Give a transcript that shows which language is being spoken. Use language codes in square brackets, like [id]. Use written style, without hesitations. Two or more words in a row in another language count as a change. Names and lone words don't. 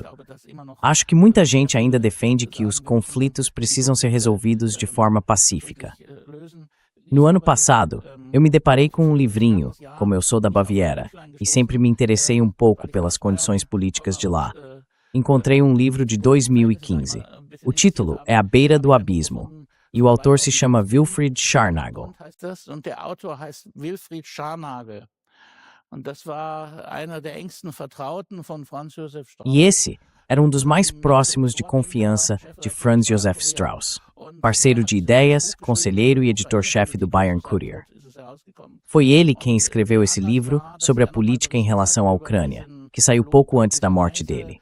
[pt] Acho que muita gente ainda defende que os conflitos precisam ser resolvidos de forma pacífica. No ano passado, eu me deparei com um livrinho, como eu sou da Baviera, e sempre me interessei um pouco pelas condições políticas de lá. Encontrei um livro de 2015. O título é À Beira do Abismo, e o autor se chama Wilfried Scharnagel. [de] Und der Autor heißt Wilfried Scharnagel. Und das war einer der engsten Vertrauten von Franz Josef Strauß. [pt] E esse era um dos mais próximos de confiança de Franz Josef Strauß, parceiro de ideias, conselheiro e editor-chefe do Bayern Kurier. Foi ele quem escreveu esse livro sobre a política em relação à Ucrânia, que saiu pouco antes da morte dele.